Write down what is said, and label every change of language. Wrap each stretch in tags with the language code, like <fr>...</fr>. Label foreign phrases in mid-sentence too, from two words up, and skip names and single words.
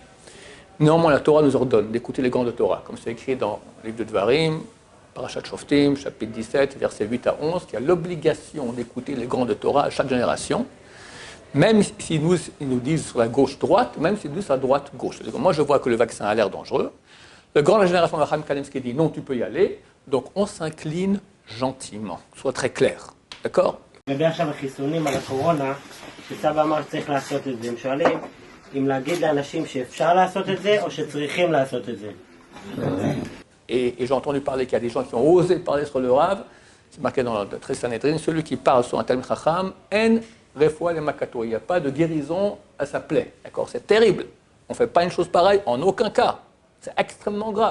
<fr>Néanmoins, la Torah nous ordonne d'écouter les grands de Torah, comme c'est écrit dans le livre de Dvarim, Parashat Shoftim, chapitre 17, versets 8 à 11, qui a l'obligation d'écouter les grands de Torah à chaque génération, même s'ils nous disent sur la gauche-droite, même s'ils nous disent à droite-gauche. Moi, je vois que le vaccin a l'air dangereux. Le grand de la génération de Chaim Kanemski dit non, tu peux y aller. Donc, on s'incline gentiment. Soit très clair. D'accord?</fr> <he>לגבי עכשיו החיסונים על הקורונה, שסבא אמר שצריך לעשות את זה, הם שואלים אם להגיד לאנשים שאפשר לעשות את זה או שצריכים לעשות את זה.</he> <fr>Et j'ai entendu parler qu'il y a des gens qui ont osé parler sur le Rav. C'est marqué dans le Sanhedrin, celui qui parle sur un</fr> <he>תלמיד חכם, אין רפואה למכתו.</he> <fr>Il n'y a pas de guérison à sa plaie. D'accord? C'est terrible. On ne fait pas une chose pareille en aucun cas. C'est extrêmement grave.</fr>